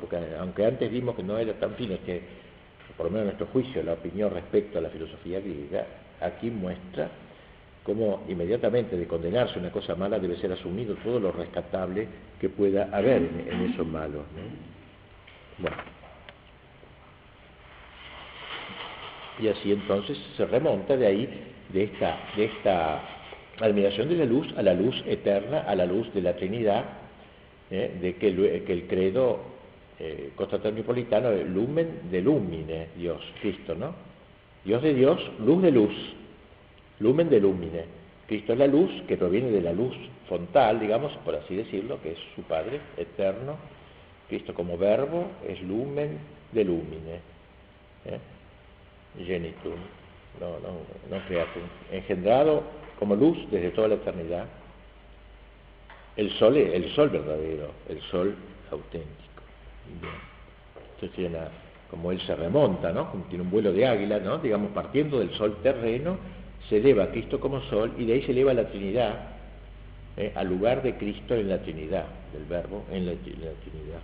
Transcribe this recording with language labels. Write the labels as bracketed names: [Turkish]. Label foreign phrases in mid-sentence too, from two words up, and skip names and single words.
[Spanish] Porque aunque antes vimos que no era tan fino, por lo menos en nuestro juicio, la opinión respecto a la filosofía griega, aquí muestra cómo inmediatamente de condenarse una cosa mala debe ser asumido todo lo rescatable que pueda haber en esos malos, ¿no? Bueno. Y así entonces se remonta de ahí, de esta admiración de la luz a la luz eterna, a la luz de la Trinidad, de que el credo constantinopolitano, [Latin] lumen de lumine, [Spanish] Dios, Cristo, ¿no? Dios de Dios, luz de luz, [Latin] lumen de lumine. [Spanish] Cristo es la luz que proviene de la luz frontal, digamos, por así decirlo, que es su Padre eterno. Cristo como verbo es [Latin] de lumine. [Spanish] Genitum, no creatum, engendrado como luz desde toda la eternidad, el sol verdadero, el sol auténtico. Bien. Entonces como él se remonta, ¿no? Tiene un vuelo de águila, ¿no? Digamos, partiendo del sol terreno, se eleva a Cristo como sol y de ahí se eleva a la Trinidad, al lugar de Cristo en la Trinidad, del verbo en la Trinidad.